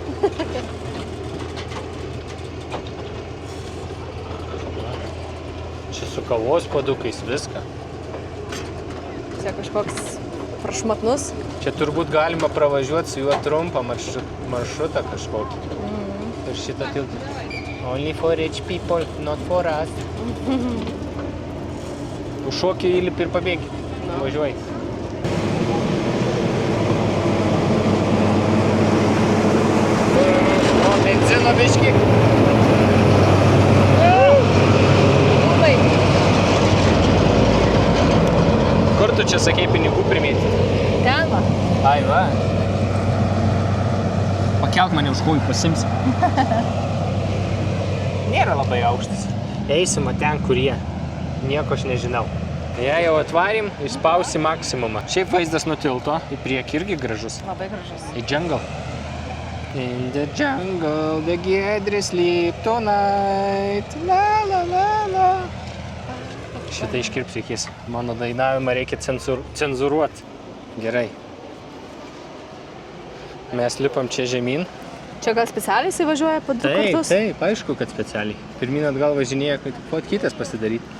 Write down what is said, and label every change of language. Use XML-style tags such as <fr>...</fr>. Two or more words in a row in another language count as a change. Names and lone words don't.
<lt>Čia su kavos puodukais viską. Čia kažkoks prašmatnus. Čia turbūt galima pravažiuoti su juo trumpą maršrutą kažkokį. Ir šitą tiltą.</lt> <en>Only for rich people, not for us.</en> <lt>Užšokį, įlipi ir pabėgi. Važiuoji. O, benzino biškį. Kur tu čia sakei pinigų primėti? Ten va. Ai, va. Pakelk mane už kojų, pasimsim. Nėra labai aukštas. Eisim ten, kur jie. Nieko aš nežinau. Jei jau atvarėm, įspausi maksimumą. Šiaip vaizdas nuo tilto, į priekį irgi gražus. Labai gražus. Į jungle.</lt> <en>In the jungle, the giedrė sleep tonight. La la la la.</en> <lt>Šitą iškirps reikės. Mano dainavimą reikia cenzūruoti. Gerai. Mes lipam čia žemyn. Čia gal specialiai įsivažiuoja po 2 kartus? Taip, aišku, kad specialiai. Pirmyn atgal važinėja, kad fotkytės pasidaryti.</lt>